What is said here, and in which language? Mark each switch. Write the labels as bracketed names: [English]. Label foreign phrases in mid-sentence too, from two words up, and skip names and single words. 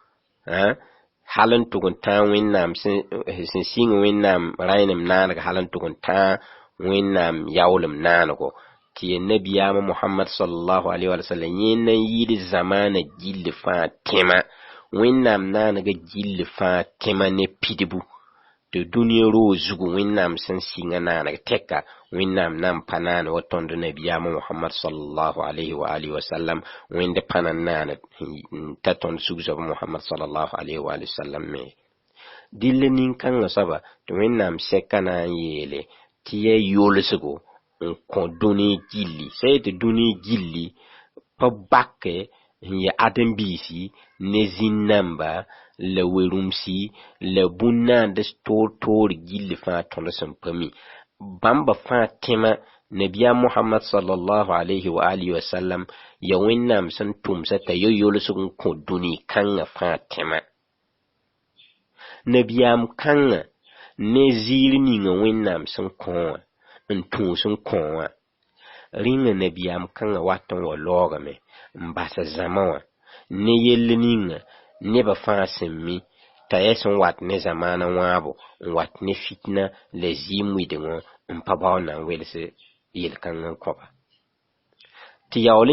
[Mossi] hal n tʋg n tãag wẽnnaam sẽn sɩng wẽnnaam rãynem naaneg hal n tʋg n tãag wẽnnaam yaoolem naanego tɩ ya nabiyaamã Muhammad [Arabic] صلى الله عليه وسلم [Mossi] yẽ na n yɩɩd zamaana gill fãa tẽma wẽnnaam naanega gill fãa tẽma ne pidbu tɩ dũniyã roog zugu wẽnnaam sẽn sɩngã naaneg tɛka wẽnnaam na n pa naane wa tõnd nabiyaamã Muhammad [Arabic] صلى الله عليه و آله وسلم [Mossi] wẽnd pa na n naane n ta tõnd sug-soaba Muhammad [Arabic] صلى الله عليه وآله وسلم [Mossi] me dɩll nin-kãngã soaba tɩ wẽnnaam sɛka na n yeele tɩ ya yolsgo n kõ dũni gilli sã yetɩ dũni gilli pa bake n ya ãdem-biisi ne zĩn-namba la werumsi la bũn-naands toor gilli fãa tõnd sẽn pa mi bãmba fãa tẽma nabiyaam Muhammad [Arabic] صلى الله عليه وآله وسلم [Mossi] ya wẽnnaam sẽn tʋmsa t'a ya yolsg n kõ dũni kãngã fãa tẽma nabiyaam kãngã ne ziir ninga wẽnnaam sẽn kõ wã n tũus n kõ wã rĩngã nabiyaam kãngã wat n wa laoogame n bas zãma wã ne yell ninga nebã fãa sẽn mi t'a ya sẽn wat ne zamaana wãabo n wat ne fitna la zɩɩm wɩdengõ n pa bao na n wels yel-kãngã n kõba tɩ yaool n